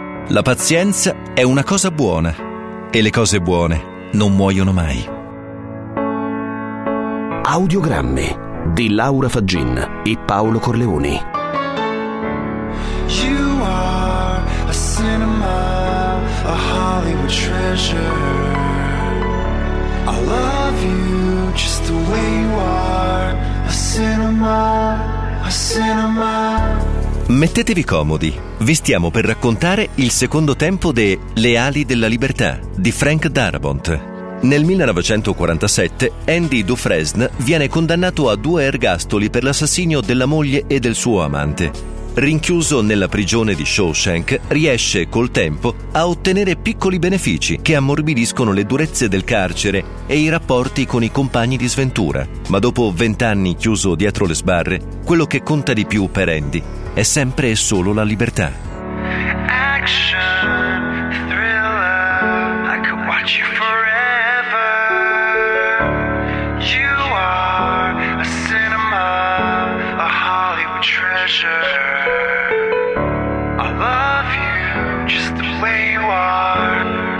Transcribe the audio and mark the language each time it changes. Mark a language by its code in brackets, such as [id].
[it] La pazienza è una cosa buona e le cose buone non muoiono mai. Audiogrammi di Laura Faggin e Paolo Corleoni. [en] You are a cinema, a Hollywood treasure. I love you just the way you are, a cinema, a cinema. [it] Mettetevi comodi, vi stiamo per raccontare il secondo tempo de Le ali della libertà di Frank Darabont. Nel 1947 Andy Dufresne viene condannato a 2 ergastoli per l'assassinio della moglie e del suo amante. Rinchiuso nella prigione di Shawshank, riesce col tempo a ottenere piccoli benefici che ammorbidiscono le durezze del carcere e i rapporti con i compagni di sventura. Ma dopo 20 anni chiuso dietro le sbarre, quello che conta di più per Andy è sempre e solo la libertà. [en] Action, thriller, I could watch you forever. You are a cinema, a Hollywood treasure. I love you just the way you are.